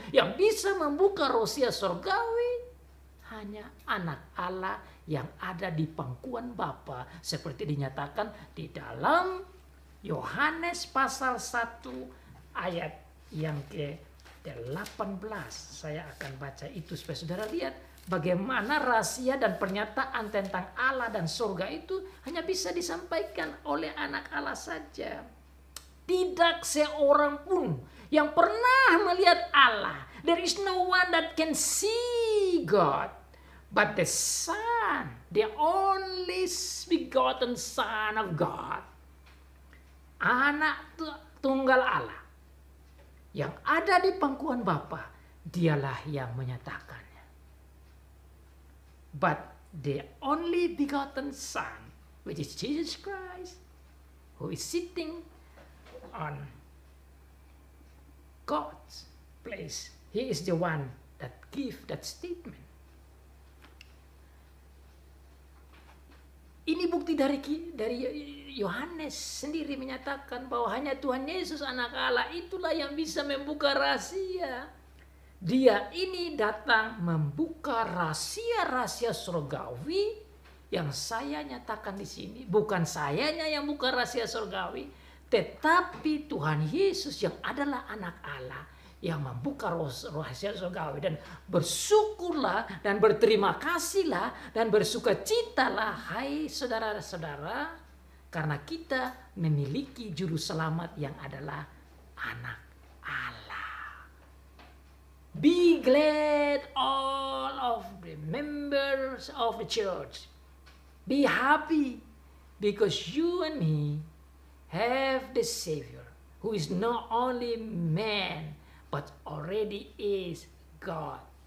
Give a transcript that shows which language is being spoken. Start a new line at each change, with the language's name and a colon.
Indonesian: Yang bisa membuka rahasia surgawi hanya anak Allah yang ada di pangkuan Bapa, seperti dinyatakan di dalam Yohanes pasal 1 ayat yang ke-18. Saya akan baca itu supaya saudara lihat bagaimana rahasia dan pernyataan tentang Allah dan surga itu hanya bisa disampaikan oleh anak Allah saja. Tidak seorang pun yang pernah melihat Allah.
English: There is no one that can see God but the Son, the only begotten Son of God.
Indonesian: Anak tunggal Allah yang ada di pangkuan Bapa, dialah yang menyatakannya.
English: But the only begotten Son, which is Jesus Christ, who is sitting on God's place, he is the one that gives that statement.
Indonesian: Ini bukti dari Yohanes sendiri menyatakan bahwa hanya Tuhan Yesus anak Allah itulah yang bisa membuka rahasia. Dia ini datang membuka rahasia-rahasia surgawi yang saya nyatakan di sini. Bukan sayanya yang buka rahasia surgawi, tetapi Tuhan Yesus yang adalah anak Allah yang membuka rahasia surgawi. Dan bersyukurlah dan berterima kasihlah dan bersukacitalah hai saudara-saudara, karena kita memiliki juru selamat yang adalah anak Allah.
English: Be glad all of the members of the church. Be happy because you and me have the Savior who is not only man but already is God.